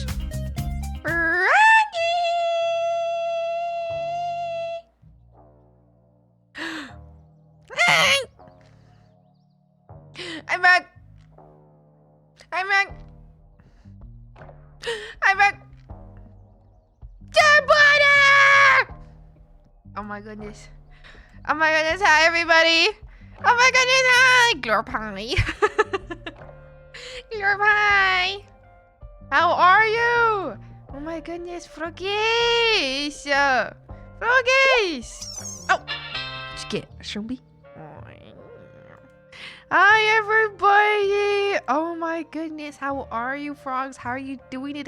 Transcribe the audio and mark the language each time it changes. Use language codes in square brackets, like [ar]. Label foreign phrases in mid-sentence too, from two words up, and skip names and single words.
[en] Froggy! I'm back. I'm back. I'm back. Oh my goodness. Oh my goodness. Hi everybody. Oh my goodness. Hi. Glorp hi. Glorp hi. How are you? Oh my goodness. Froggies. Froggies. Oh. Just get Shelby. Hi everybody. Oh my goodness. How are you, frogs? How are you doing today?